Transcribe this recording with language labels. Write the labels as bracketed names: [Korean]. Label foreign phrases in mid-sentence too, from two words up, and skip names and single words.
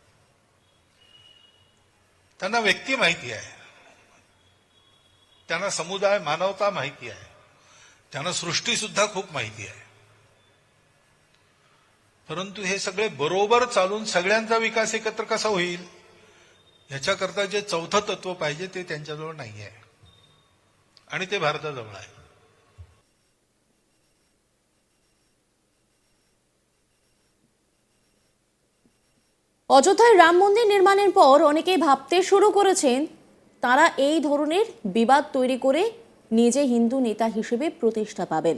[Marathi] त्यांना व्यक्ती माहिती आहे, त्यांना समुदाय मानवता माहिती आहे, त्यांना सृष्टी सुद्धा खूप माहिती आहे, परंतु हे सगळे बरोबर चालून सगळ्यांचा विकास एकत्र कसा होईल याच्याकरता जे चौथं तत्व पाहिजे ते त्यांच्याजवळ नाही आहे आणि ते भारताजवळ आहे। [Bangla] অযোধ্যায় রাম মন্দির নির্মাণের পর অনেকেই ভাবতে শুরু করেছেন তারা এই ধরনের বিবাদ তৈরি করে নিজে হিন্দু নেতা হিসেবে প্রতিষ্ঠা পাবেন।